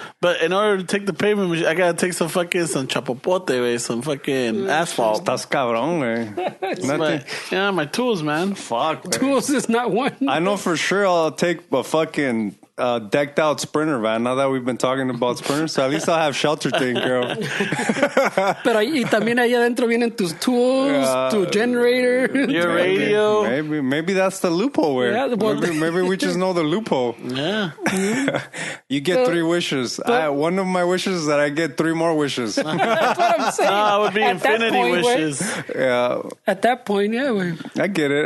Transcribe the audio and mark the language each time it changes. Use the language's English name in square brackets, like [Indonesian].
[English] But in order to take the pavement machine, I gotta take some chapopote, güey, some fucking asphalt. [Spanish] Estás cabrón, güey. Nothing. [English] Yeah, my tools, man. Fuck, güey. Tools is not one. I know for sure I'll take a fucking decked out Sprinter van now that we've been talking about Sprinters, so at least I'll have shelter taken care of. [Spanish] Pero y también ahí adentro vienen tus tools, tu generator, [English] your radio. Maybe that's the loophole. Where maybe we just know the loophole. Yeah. You get 3 wishes. One of my wishes is that I get 3 more wishes. That's what I'm saying. No, it would be infinity wishes. Yeah. At that point, yeah. I get it.